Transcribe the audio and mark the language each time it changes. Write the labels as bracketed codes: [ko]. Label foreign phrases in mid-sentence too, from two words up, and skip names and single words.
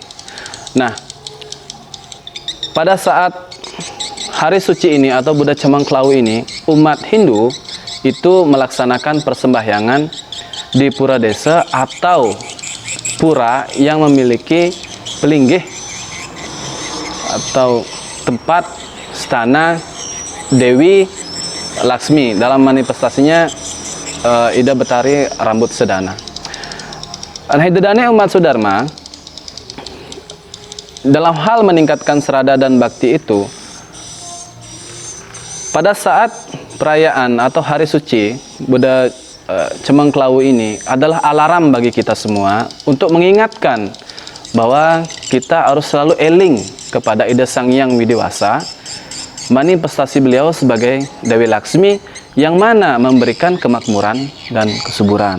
[id] Nah, pada saat hari suci ini atau Buddha Cemangklau ini, umat Hindu itu melaksanakan persembahyangan di pura desa atau pura yang memiliki pelinggih atau tempat stana Dewi Laksmi, dalam manifestasinya Ida Betari rambut sedana. Dedane umat Sudharma, dalam hal meningkatkan serada dan bakti itu, pada saat perayaan atau hari suci Buddha Cemangklau ini adalah alarm bagi kita semua untuk mengingatkan bahwa kita harus selalu eling kepada Ida Sang Hyang Widiwasa, manifestasi beliau sebagai Dewi Laksmi yang mana memberikan kemakmuran dan kesuburan.